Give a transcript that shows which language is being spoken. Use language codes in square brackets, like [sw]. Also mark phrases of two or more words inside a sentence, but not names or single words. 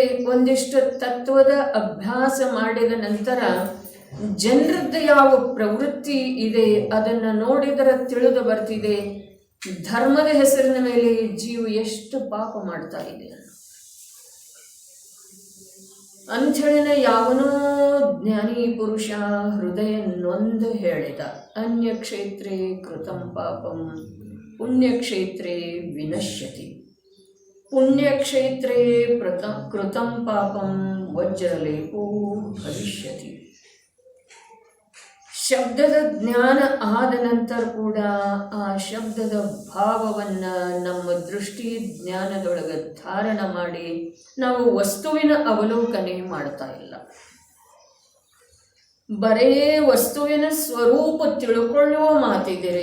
[kn] ಒಂದಿಷ್ಟು ತತ್ವದ ಅಭ್ಯಾಸ ಮಾಡಿದ ನಂತರ ಜನರದ್ದು ಯಾವ ಪ್ರವೃತ್ತಿ ಇದೆ ಅದನ್ನು ನೋಡಿದರೆ ತಿಳಿದು ಬರ್ತಿದೆ ಧರ್ಮದ ಹೆಸರಿನ ಮೇಲೆ ಜೀವ ಎಷ್ಟು ಪಾಪ ಮಾಡ್ತಾ ಇದೆ ಅಂಥೇಳಿನ ಯಾವನೋ ಜ್ಞಾನಿ ಪುರುಷ ಹೃದಯ ನೊಂದು ಹೇಳಿದ, [sa] ಅನ್ಯ ಕ್ಷೇತ್ರೇ ಕೃತಂ ಪಾಪಂ ಪುಣ್ಯಕ್ಷೇತ್ರೇ ವಿನಶ್ಯತಿ, ಪುಣ್ಯಕ್ಷೇತ್ರೇ ಕೃತಂ ಪಾಪಂ ವಜ್ರಲೇಪೋ ಭವಿಷ್ಯತಿ. [kn] ಶಬ್ದದ ಜ್ಞಾನ ಆದ ನಂತರ ಕೂಡ ಆ ಶಬ್ದದ ಭಾವವನ್ನು ನಮ್ಮ ದೃಷ್ಟಿ ಜ್ಞಾನದೊಳಗೆ ಧಾರಣ ಮಾಡಿ ನಾವು ವಸ್ತುವಿನ ಅವಲೋಕನೆ ಮಾಡ್ತಾ ಇಲ್ಲ. ಬರೇ ವಸ್ತುವಿನ ಸ್ವರೂಪ ತಿಳ್ಕೊಳ್ಳುವ ಮಾತಿದ್ದೀರಿ.